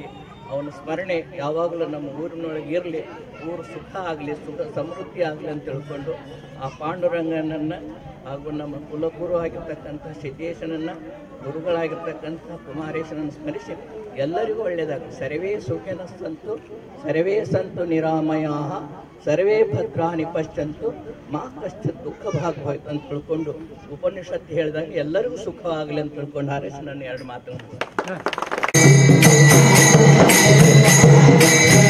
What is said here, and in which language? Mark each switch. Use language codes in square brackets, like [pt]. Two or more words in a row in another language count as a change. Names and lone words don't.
[kn] ಅವನ ಸ್ಮರಣೆ ಯಾವಾಗಲೂ ನಮ್ಮ ಊರಿನೊಳಗೆ ಇರಲಿ, ಊರು ಸುಖ ಆಗಲಿ, ಸುಖ ಸಮೃದ್ಧಿ ಆಗಲಿ ಅಂತ ತಿಳ್ಕೊಂಡು ಆ ಪಾಂಡುರಂಗನನ್ನು ಹಾಗೂ ನಮ್ಮ ಕುಲಗುರು ಆಗಿರ್ತಕ್ಕಂಥ ಸಿದ್ದೇಶನನ್ನು, ಗುರುಗಳಾಗಿರ್ತಕ್ಕಂಥ ಕುಮಾರೇಶನನ್ನು ಸ್ಮರಿಸಿ ಎಲ್ಲರಿಗೂ ಒಳ್ಳೆಯದಾಗಲಿ. [sa] ಸರ್ವೇ ಸುಖಿನ ಸಂತು, ಸರ್ವೇ ಸಂತು ನಿರಾಮಯಾಃ, ಸರ್ವೇ ಭದ್ರಾಣಿ ಪಶ್ಯಂತು, ಮಾ ಕಶ್ಚಿತ್ ದುಃಖ ಭಾಗವಾಯ್ತು [kn] ಅಂತ ತಿಳ್ಕೊಂಡು ಉಪನಿಷತ್ತು ಹೇಳಿದಾಗ ಎಲ್ಲರಿಗೂ ಸುಖವಾಗಲಿ ಅಂತ ತಿಳ್ಕೊಂಡು ಹಾರೈಸಿ ನಾನು 2 ಮಾತುಗಳನ್ನು